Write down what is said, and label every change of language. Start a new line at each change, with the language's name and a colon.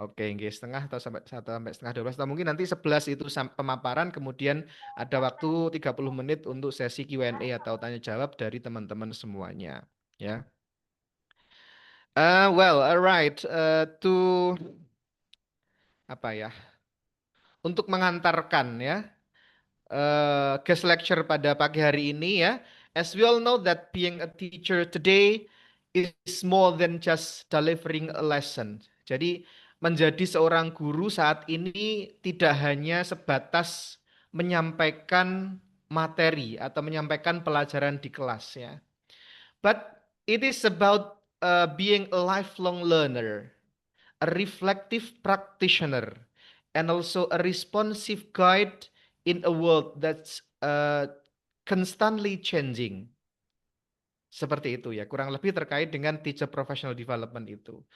Indonesian: Oke, nggih, setengah atau sampai setengah 12 atau mungkin nanti 11 itu pemaparan, kemudian ada waktu 30 menit untuk sesi Q&A atau tanya jawab dari teman-teman semuanya, ya.
English: Well, alright, to apa ya?
Indonesian: Untuk mengantarkan ya guest lecture pada pagi hari ini ya.
English: As we all know that being a teacher today is more than just delivering a lesson.
Indonesian: Jadi menjadi seorang guru saat ini tidak hanya sebatas menyampaikan materi atau menyampaikan pelajaran di kelas ya.
English: But it is about being a lifelong learner, a reflective practitioner, and also a responsive guide in a world that's constantly changing.
Indonesian: Seperti itu ya, kurang lebih terkait dengan teacher professional development itu.